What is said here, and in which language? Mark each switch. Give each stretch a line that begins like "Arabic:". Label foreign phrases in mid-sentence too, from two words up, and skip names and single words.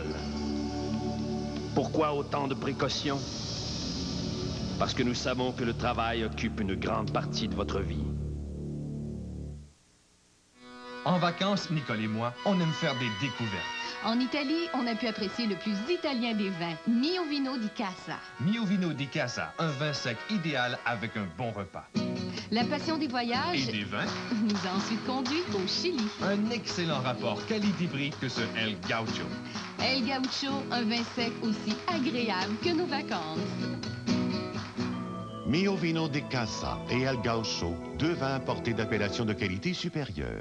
French: Pourquoi autant de précautions? Parce que nous savons que le travail occupe une grande partie de votre vie. En vacances, Nicole et moi, on aime faire des découvertes. En Italie, on a pu apprécier le plus italien des vins, Mio Vino di Casa. Mio Vino di Casa, un vin sec idéal avec un bon repas. La passion des voyages Et des vins nous a ensuite conduits au Chili. Un excellent rapport qualité-prix que ce El Gaucho. El Gaucho, un vin sec aussi agréable que nos vacances. Mio Vino di Casa et El Gaucho, 2 vins importés d'appellation de qualité supérieure.